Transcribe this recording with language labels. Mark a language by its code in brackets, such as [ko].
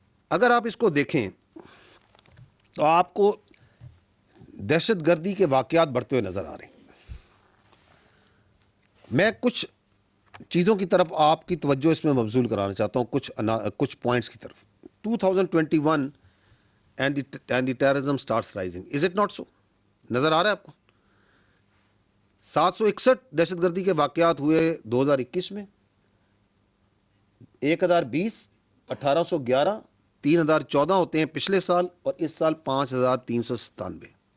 [ur] اگر آپ اس کو دیکھیں تو آپ کو دہشت گردی کے واقعات بڑھتے ہوئے نظر آ رہے ہیں. میں کچھ چیزوں کی طرف آپ کی توجہ اس میں مبذول کرانا چاہتا ہوں, کچھ پوائنٹس کی طرف. [en] 2021 and the terrorism starts rising. Is it not so? [ur] نظر آ رہا ہے آپ کو؟ 761 دہشت گردی کے واقعات ہوئے 2021 میں, 1020, 1811, 3014 ہوتے ہیں پچھلے سال, اور اس سال 5397.